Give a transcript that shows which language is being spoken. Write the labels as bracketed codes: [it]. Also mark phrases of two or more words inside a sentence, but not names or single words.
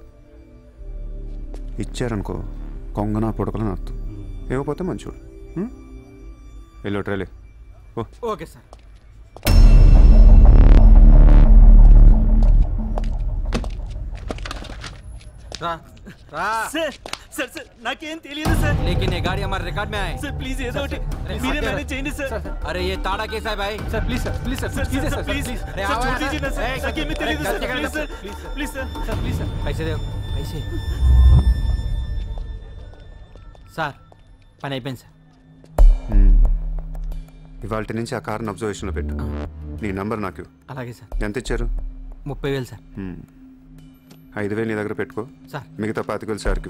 [te] ఇచ్చారనుకో కొంగనా పొడకలని అర్థం. ఇవ్వకపోతే మంచోడు. వెళ్ళి ట్రైలే ఓ. [en] Okay, sir. Sir, sir, sir. [te] నాకేం తెలియదు సార్. [hi] लेकिन ये गाड़ी हमारे रिकॉर्ड में आए. [en] Sir, [te] please ఏదో ఒకటి మీరే మేనేజ్ చేయండి సార్. [hi] अरे ये ताड़ा कैसा है भाई? [en] sir please sir please sir Sir, ప్లీజ్ sir, సార్ please. ప్లీజ్ [hi] Sir, छोड़ दीजिए ना सर. [te] నాకేమీ తెలియదు సార్. [hi] गलती [en] Please, sir. [hi] कर [en] Please, sir. sir please sir. [hi] पैसे दे पैसे [te] సార్ పని అయిపోయింది సార్. ఇవాళ నుంచి ఆ కార్ని అబ్జర్వేషన్లో పెట్టు. నీ నంబర్ నాకు ఇవ్వు. అలాగే సార్. ఎంత ఇచ్చారు? 30,000 సార్. 5,000 నీ దగ్గర పెట్టుకో. సార్. మిగతా 25,000 సార్కి